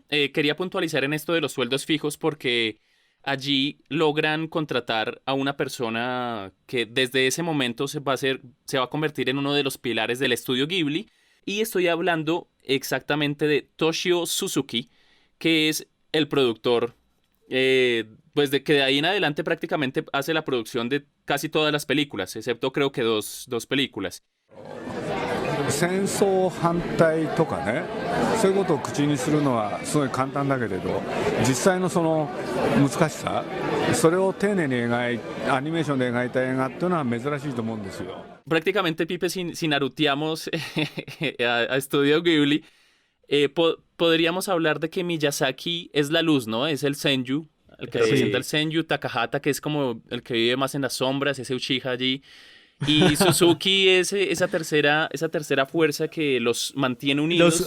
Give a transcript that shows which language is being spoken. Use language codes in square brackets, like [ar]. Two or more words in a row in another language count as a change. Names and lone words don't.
[es] Quería puntualizar en esto de los sueldos fijos porque allí logran contratar a una persona que desde ese momento se va a convertir en uno de los pilares del estudio Ghibli, y estoy hablando exactamente de Toshio Suzuki, que es el productor, pues de que de ahí en adelante prácticamente hace la producción de casi todas las películas, excepto creo que dos películas. [ja] 戦争反対とかね、そういうことを口にするのはすごい簡単だけれど、実際のその難しさ、それを丁寧にアニメーションで描いた映画っていうのは珍しいと思うんですよ。 [es] Prácticamente, Pipe, si naruteamos a Estudio Ghibli, podríamos hablar de que Miyazaki es la luz, ¿no? Es el Senju, el que representa el Senju. Takahata, que es como el que vive más en las sombras, ese Uchiha allí. Y Suzuki es esa tercera fuerza que los mantiene unidos.